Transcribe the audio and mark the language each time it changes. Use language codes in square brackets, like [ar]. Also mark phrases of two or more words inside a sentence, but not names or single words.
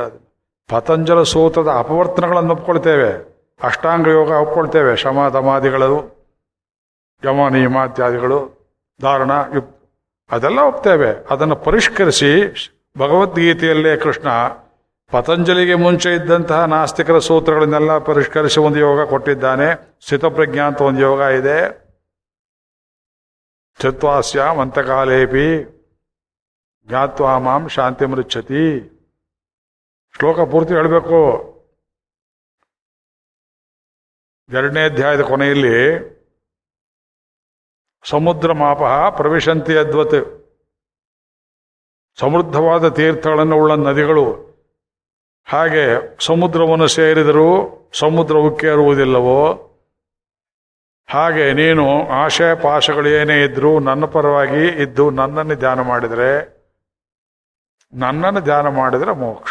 [kn] ಅದನ್ನು ಪತಂಜಲ ಸೂತ್ರದ ಅಪವರ್ತನಗಳನ್ನು ಒಪ್ಕೊಳ್ತೇವೆ, ಅಷ್ಟಾಂಗ ಯೋಗ ಒಪ್ಕೊಳ್ತೇವೆ, ಶಮ ದಮಾದಿಗಳು, ಯಮ ನಿಯಮಾತ್ಯಾದಿಗಳು, ಧಾರಣ ಅದೆಲ್ಲ ಒಪ್ತೇವೆ. ಅದನ್ನು ಪರಿಷ್ಕರಿಸಿ ಭಗವದ್ಗೀತೆಯಲ್ಲೇ ಕೃಷ್ಣ ಪತಂಜಲಿಗೆ ಮುಂಚೆ ಇದ್ದಂತಹ ನಾಸ್ತಿಕರ ಸೂತ್ರಗಳನ್ನೆಲ್ಲ ಪರಿಷ್ಕರಿಸಿ ಒಂದು ಯೋಗ ಕೊಟ್ಟಿದ್ದಾನೆ. ಸ್ಥಿತಪ್ರಜ್ಞಾ ಅಂತ ಒಂದು ಯೋಗ ಇದೆ. [sa] ಚತ್ವಾಸ್ಯಾಂ ಅಂತಕಾಲೇಪಿ ಜ್ಞಾತ್ವಾ ಮಾಂ ಶಾಂತಿ ಮೃಚ್ಛತಿ. [kn] ಶ್ಲೋಕ ಪೂರ್ತಿ ಹೇಳಬೇಕು. 2ನೇ ಅಧ್ಯಾಯದ ಕೊನೆಯಲ್ಲಿ [sa] ಸಮುದ್ರ ಮಾಪ ಪ್ರವಿಶಂತಿ ಅದ್ವತ್, [kn] ಸಮೃದ್ಧವಾದ ತೀರ್ಥಗಳನ್ನು ಉಳ್ಳ ನದಿಗಳು ಹಾಗೆ ಸಮುದ್ರವನ್ನು ಸೇರಿದರೂ ಸಮುದ್ರ ಉಕ್ಕೇರುವುದಿಲ್ಲವೋ ಹಾಗೆ ನೀನು ಆಶಯ ಪಾಶಗಳು ಏನೇ ಇದ್ರೂ ನನ್ನ ಪರವಾಗಿ ಇದ್ದು ನನ್ನನ್ನು ಧ್ಯಾನ ಮಾಡಿದರೆ ಮೋಕ್ಷ.